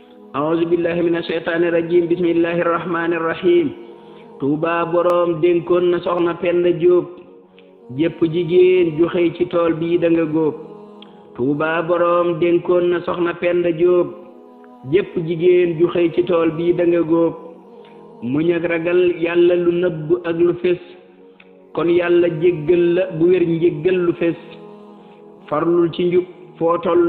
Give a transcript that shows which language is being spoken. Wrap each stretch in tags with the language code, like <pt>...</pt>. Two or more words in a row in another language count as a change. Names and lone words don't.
<ar>أعوذ بالله من الشيطان الرجيم بسم الله الرحمن الرحيم</ar> <wo>Touba borom dénkoon na soxna Penda Diop jépp jigéen ju xëy ci tool bii da nga góob Touba borom dénkoon na soxna Penda Diop jépp jigéen ju xëy ci tool bii da nga góob muñ ak ragal yàlla lu nëbb ak lu fés kon yàlla jéggal la bu wér njéggal lu fés farlul ci njub foo toll</wo>